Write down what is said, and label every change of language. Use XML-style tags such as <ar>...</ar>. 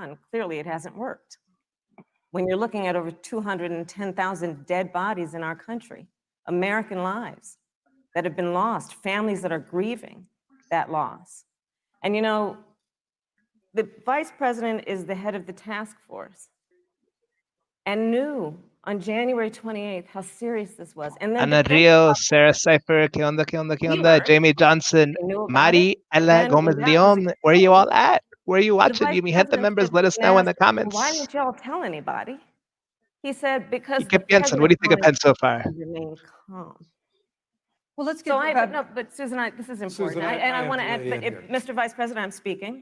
<en>Clearly, it hasn't worked. When you're looking at over 210,000 dead bodies in our country, American lives that have been lost, families that are grieving that loss. And the vice president is the head of the task force and knew on January 28th how serious this was. And then Ana Rios, Sarah Cipher,</en> <es>¿qué onda?</es> <en>Jamie Johnson, Mari, Ella Gomez Leon, where are you all at? Where are you watching? You mi gente members, let us know in the comments. Why didn't y'all tell anybody? He said, because</en> <es>¿Qué piensan?</es> <en>What do you think of Pence so far? Remain calm. Well, let's get. But Susan, this is important, and I want to add. But Mr. Vice President, I'm speaking.</en>